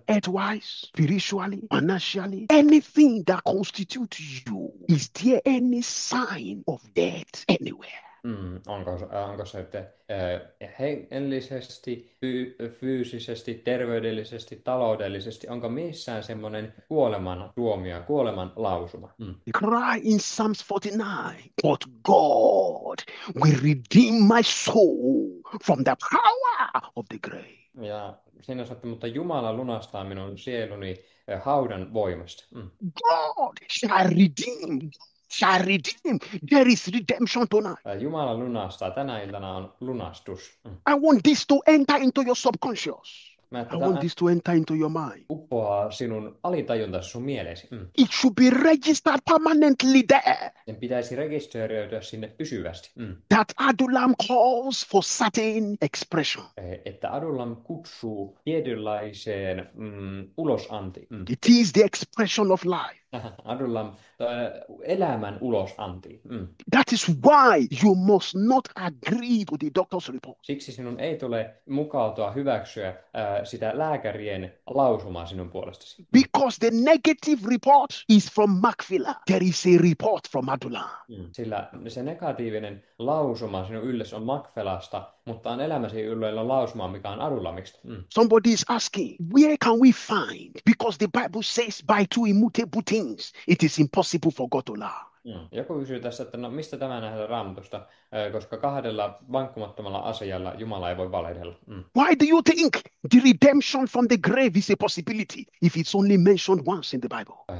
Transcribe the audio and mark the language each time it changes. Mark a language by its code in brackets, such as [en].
[en] Earthwise, spiritually, financially, anything that constitutes you. Is there any sign of death anywhere? [fi] Onko se hengellisesti, fyysisesti, terveydellisesti, taloudellisesti, onko missään semmoinen kuoleman tuomio, kuoleman lausuma? [en] The cry in Psalms 49, but God will redeem my soul from the power of the grave. [fi] Ja siinä sanottu, mutta Jumala lunastaa minun sieluni haudan voimasta. [en] God shall redeem. Shall redeem. There is redemption tonight. [fi] Jumala lunastaa. Tänä iltana on lunastus. [en] I want this to enter into your subconscious. [fi] Että [en] I want this to enter into your mind. [fi] uppoaa sinun alitajuntasi, sun mieleesi. [en] It should be registered permanently there. [fi] Sen pitäisi rekisteröityä sinne pysyvästi. [en] That Adullam calls for certain expression. [fi] Että Adullam kutsuu tietynlaiseen ulosantiin. [en] It is the expression of life. [fi] Adullam elämän ulosantiin. [en] That is why you must not agree to the doctor's report. [fi] Siksi sinun ei tule mukautua hyväksyä sitä lääkärien lausumaa sinun puolestasi. [en] Because the negative report is from Macphila. There is a report from Adullam. [fi] Sillä se negatiivinen lausuma sinun ylles on Macphelasta, mutta on elämäsi yllä lausuma, mikä on Adullamista. [en] Somebody is asking, where can we find? Because the Bible says by two immutable things, it is impossible for God to lie. [fi] Joku kysyy tässä, että no mistä tämä nähdään Raamatusta, koska kahdella vankkumattomalla asialla Jumala ei voi valehdella. [en] Why do you think the redemption from the grave is a possibility if it's only mentioned once in the Bible?